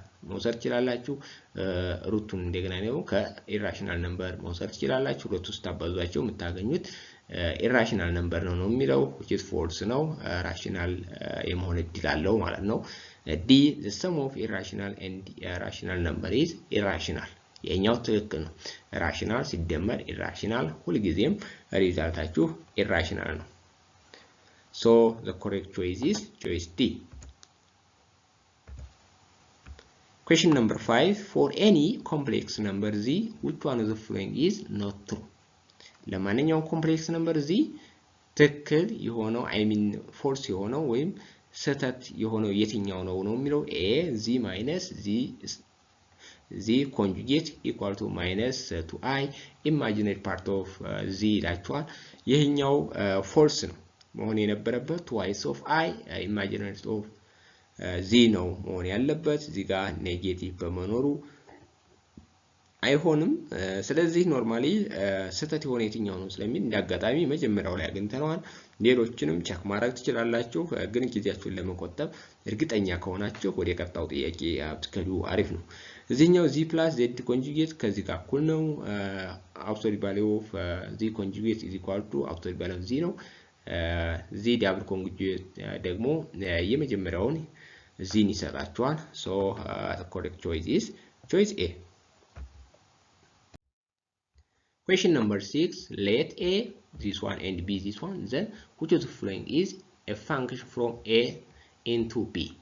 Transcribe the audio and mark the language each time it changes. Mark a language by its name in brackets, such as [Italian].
[Amharic] መውሰድ ትችላላችሁ። ሩቱን እንደገና ነው ከኢራሽናል ነምበር መውሰድ ትችላላችሁ። ሁለቱ ስታባዟቸው የምታገኙት ኢራሽናል ነምበር ነው የሚለው [English] which is false [Amharic] ነው። ራሽናል የመሆን እድል አለው ማለት ነው። [English] D the sum of irrational and rational number is irrational [Amharic] የኛው ትክክል ነው። ራሽናል ሲደመር ኢራሽናል ሁልጊዜም ሪዛልታችሁ ኢራሽናል ነው። [English] so the correct choice is choice D. Question number 5, for any complex number z, which one of the following is not true? [Amharic] ለማንኛውም complex number z ትክክል የሆነው false የሆነው ወይም ስህተት የሆነው የትኛው ነው የሚለው [English] A z minus z conjugate equal to minus 2i imaginary part of z [Amharic] ይላችኋል። ይሄኛው false ነው መሆን የነበረበት [English] twice of i imaginary of z [Amharic] ነው መሆን ያለበት። እዚህ ጋር ኔጌቲቭ በመኖሩ አይሆንም። ስለዚህ ኖርማሊ ስህተት የሆነ የትኛው ነው ስለሚል እንዳጋጣሚ መጀመሪያው ላይ አግኝተናል። ሌሎችንም ቼክ ማድረግ ትችላላችሁ። ግን ጊዜያችሁን ለመቆጠብ እርግጠኛ ከሆናችሁ ወደ ቀጣው ጥያቄ አብትከዱ አሪፍ ነው። እዚህኛው [English] z plus z conjugate [Amharic] ከዚህ ጋር እኩል ነው። [English] absolute value of z [Amharic] conjugate is equal to absolute value of z ነው። z double conjugate ደግሞ የመጀመሪያውን z ይሰጣችኋል። [English] so the correct choice is choice A. Question number 6, let A this one and B this one, then which of the following is a function from A into B?